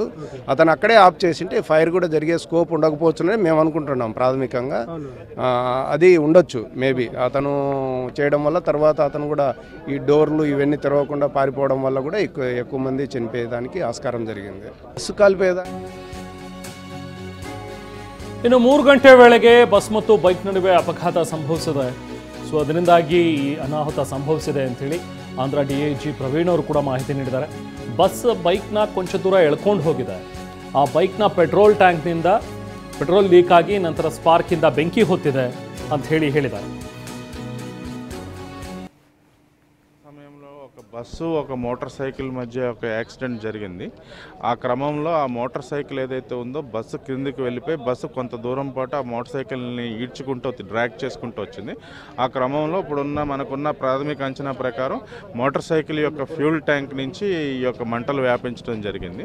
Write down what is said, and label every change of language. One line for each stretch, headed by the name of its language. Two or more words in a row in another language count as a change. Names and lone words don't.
Telugu: అతను అక్కడే ఆఫ్ చేసింటే ఫైర్ కూడా జరిగే స్కోప్ ఉండకపోవచ్చునని మేము అనుకుంటున్నాం. ప్రాథమికంగా అది ఉండొచ్చు మేబీ. అతను చేయడం వల్ల తర్వాత అతను కూడా ఈ డోర్లు ఇవన్నీ తెరవకుండా పారిపోవడం వల్ల కూడా ఎక్కువ మంది చనిపోయేదానికి ఆస్కారం జరిగింది. బస్సు కాలిపోయేదా.
Kannada: ಇನ್ನು 3 ಗಂಟೆ ವೇಳೆಗೆ ಬಸ್ ಮತ್ತು ಬೈಕ್ ನಡುವೆ ಅಪಘಾತ ಸಂಭವಿಸಿದೆ. ಸೊ ಅದರಿಂದಾಗಿ ಈ ಅನಾಹುತ ಸಂಭವಿಸಿದೆ ಅಂಥೇಳಿ ಆಂಧ್ರ DIG ಪ್ರವೀಣ್ ಅವರು ಕೂಡ ಮಾಹಿತಿ ನೀಡಿದ್ದಾರೆ. ಬಸ್ ಬೈಕ್ನ ಕೊಂಚ ದೂರ ಎಳ್ಕೊಂಡು ಹೋಗಿದೆ. ಆ ಬೈಕ್ನ ಪೆಟ್ರೋಲ್ ಟ್ಯಾಂಕ್ನಿಂದ ಪೆಟ್ರೋಲ್ ಲೀಕ್ ಆಗಿ ನಂತರ ಸ್ಪಾರ್ಕಿಂದ ಬೆಂಕಿ ಹೊತ್ತಿದೆ ಅಂತ ಹೇಳಿದ್ದಾರೆ.
Telugu: బస్సు ఒక మోటార్ సైకిల్ మధ్య ఒక యాక్సిడెంట్ జరిగింది. ఆ క్రమంలో ఆ మోటార్ సైకిల్ ఏదైతే ఉందో బస్సు క్రిందికి వెళ్ళిపోయి బస్సు కొంత దూరం పాటు ఆ మోటార్ సైకిల్ని ఈడ్చుకుంటూ డ్రాగ్ చేసుకుంటూ వచ్చింది. ఆ క్రమంలో ఇప్పుడున్న మనకున్న ప్రాథమిక అంచనా ప్రకారం మోటార్ సైకిల్ యొక్క ఫ్యూల్ ట్యాంక్ నుంచి ఈ యొక్క మంటలు వ్యాపించడం జరిగింది.